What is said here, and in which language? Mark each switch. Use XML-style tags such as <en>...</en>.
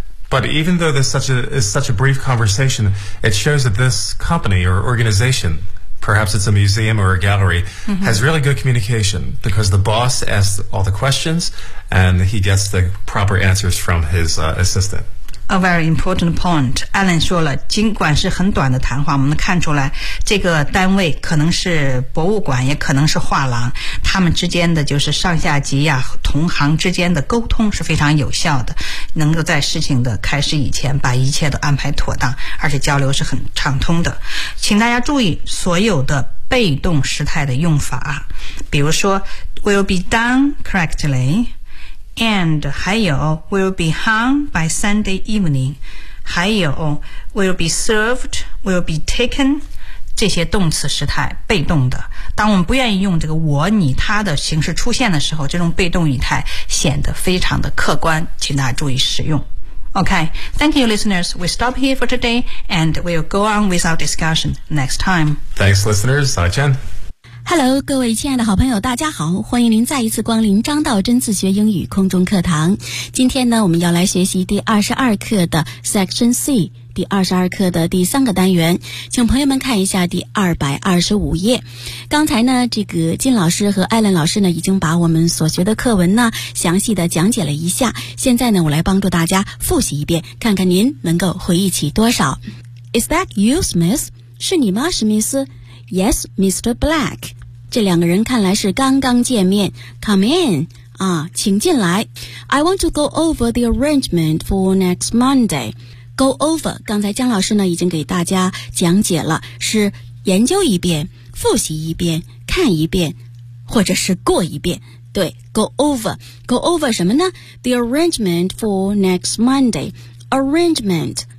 <en>But even though this is such a brief conversation, it shows that this company or organization, perhaps it's a museum or a gallery, has really good communication because the boss asks all the questions and he gets the proper answers from his assistant. A very important point.</en> <zh>Alan 说了，尽管是很短的谈话，我们能看出来，这个单位可能是博物馆，也可能是画廊，他们之间的就是上下级呀、同行之间的沟通是非常有效的，能够在事情的开始以前把一切都安排妥当，而且交流是很畅通的。请大家注意所有的被动时态的用法，比如说</zh> <en>will be done correctly,And</en> <zh>还有</zh> <en>will be hung by Sunday evening,</en> <zh>还有</zh> <en>will be served, will be taken,</en> <zh>这些动词时态被动的。当我们不愿意用这个我、你、他的形式出现的时候，这种被动语态显得非常的客观，请大家注意使用。</zh> <en>Okay, thank you, listeners. We stop here for today, and we'll go on with our discussion next time. Thanks, listeners. Hi, Chen.</en> <zh>Hello, 各位亲爱的好朋友大家好，欢迎您再一次光临张道真自学英语空中课堂。今天呢我们要来学习第22课的 Section C, 第22课的第三个单元。请朋友们看一下第225页。刚才呢这个金老师和艾伦老师呢已经把我们所学的课文呢详细的讲解了一下。现在呢我来帮助大家复习一遍，看看您能够回忆起多少。</zh> <en>Is that you, Smith?</en> <zh>是你吗史密斯？</zh> <en>Yes, Mr. Black.</en> <zh>这两个人看来是刚刚见面。</zh> <en>Come in.</en> <zh>啊，请进来。</zh> <en>I want to go over the arrangement for next Monday. Go over.</en> <zh>刚才江老师呢已经给大家讲解了，是研究一遍，复习一遍，看一遍，或者是过一遍。</zh> <en>对， go over. Go over</en> <zh>什么呢？</zh> <en>The arrangement for next Monday. Arrangement.</en>